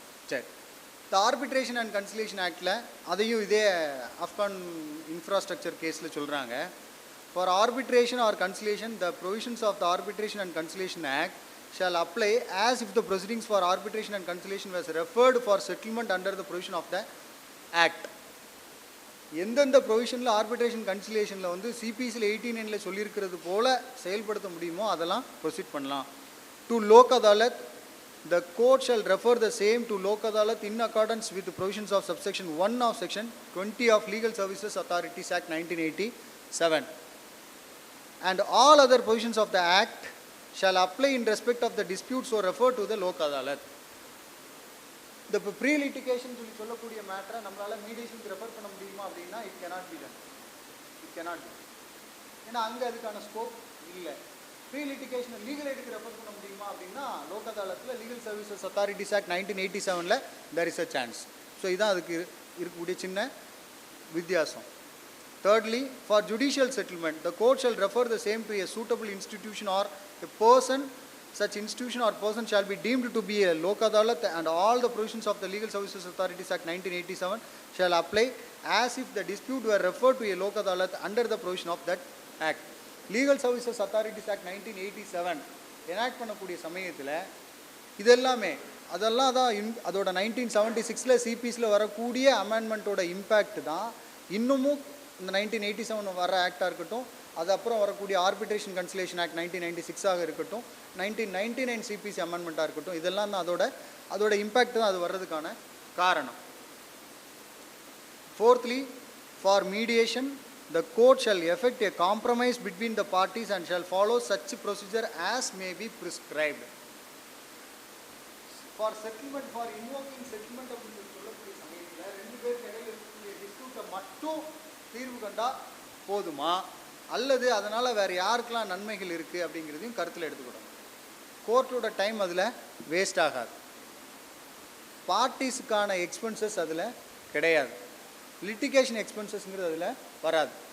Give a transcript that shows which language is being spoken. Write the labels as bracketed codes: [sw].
[ta] சரி, இந்த arbitration and conciliation ஆக்டில் அதையும் இதே ஆப்கான் இன்ஃப்ராஸ்ட்ரக்சர் கேஸில் சொல்கிறாங்க. [en] For arbitration or conciliation the provisions of the arbitration and conciliation act shall apply as if the proceedings for arbitration and conciliation was referred for settlement under the provision of the act. [ta] எந்தெந்த ப்ரொவிஷனில் arbitration கன்சிலேஷனில் வந்து சிபிசியில் 89 சொல்லியிருக்கிறது போல் செயல்படுத்த முடியுமோ அதெல்லாம் proceed பண்ணலாம். [en] To Lok Adalat the court shall refer the same to lok adalat in accordance with the provisions of subsection 1 of section 20 of Legal Services Authorities Act 1987, and all other provisions of the act shall apply in respect of the disputes or refer to the lok adalat. The pre-litigation [ta] சொல்லக்கூடிய மேட்டரை நம்மளால் மீடியேஷனுக்கு refer பண்ண முடியுமா அப்படின்னா [en] It cannot be. [ta] ஏன்னா அங்கே அதுக்கான scope இல்லை. ப்ரீ லிட்டிகேஷன் லீகல் எய்டுக்கு ரெஃபர் பண்ண முடியுமா அப்படின்னா Lok அதாலத்தில் legal services authorities act 1987 [en] there is a chance. [ta] So இதுதான் அதுக்கு இருக்கக்கூடிய சின்ன வித்தியாசம். [en] Thirdly, for judicial settlement, the court shall refer the same to a suitable institution or a person. Such institution or person shall be deemed to be a lok adalat, and all the provisions of the Legal Services Authorities Act 1987 shall apply as if the dispute were referred to a lok adalat under the provision of that act. [ta] Legal Services Authorities Act 1987 enact பண்ணக்கூடிய சமயத்தில் இதெல்லாமே அதெல்லாம் தான் அதோட 1976 சிபிசியில் வரக்கூடிய அமெண்ட்மெண்ட்டோட impact தான் இன்னமும் இந்த 1987 வர ஆக்டாக இருக்கட்டும், அது அப்புறம் வரக்கூடிய ஆர்பிட்ரேஷன் கன்சிலேஷன் ஆக்ட் 1996 இருக்கட்டும், 1999 சிபிசி அமெண்ட்மெண்ட்டாக இருக்கட்டும், இதெல்லாம் தான் அதோட இம்பேக்ட் தான் அது வர்றதுக்கான காரணம். [en] Fourthly, for mediation, the court shall effect a compromise between the parties and shall follow such procedure as may be prescribed. For settlement, for invoking settlement [ta] அப்படின்னு சொல்லக்கூடிய சமயத்தில் ரெண்டு பேருக்கு இடையில இருக்கக்கூடிய டிஸ்பியூட்டை மட்டும் தீர்வு கண்டா போதுமா, அல்லது அதனால் வேறு யாருக்கெல்லாம் நன்மைகள் இருக்குது அப்படிங்கிறதையும் கருத்தில் எடுத்துக்கிடணும். கோர்ட்டோட டைம் அதில் வேஸ்ட் ஆகாது, பார்ட்டிஸுக்கான எக்ஸ்பென்சஸ் அதில் கிடையாது, லிட்டிகேஷன் எக்ஸ்பென்சஸ்ங்கிறது அதில் வராது.